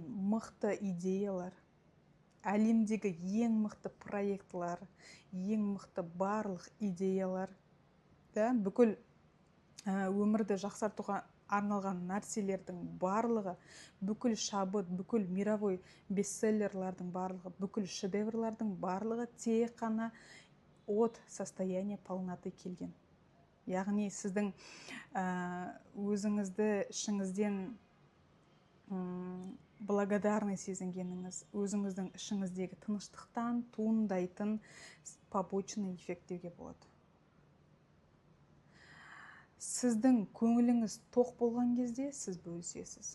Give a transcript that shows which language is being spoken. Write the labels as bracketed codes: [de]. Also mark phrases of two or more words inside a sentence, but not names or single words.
[kk] мықты идеялар, әлемдегі ең мықты проектлар, ең мықты барлық идеялар, да, бүкіл өмірді жақсартуға арналған нәрселердің барлығы, бүкіл шабыт, бүкіл мировой бестселлерлардың барлығы, бүкіл шедеврлардың барлығы тек қана [ru] от состояния полноты [kk] келген. Яғни сіздің өзіңізді ішіңізден благодарный сезінгеніңіз, өзіңіздің ішіңіздегі тыныштықтан туындайтын [ru] побочный эффект [kk] деуге болады. Сіздің көңіліңіз тоқ болған кезде сіз бөлісесіз.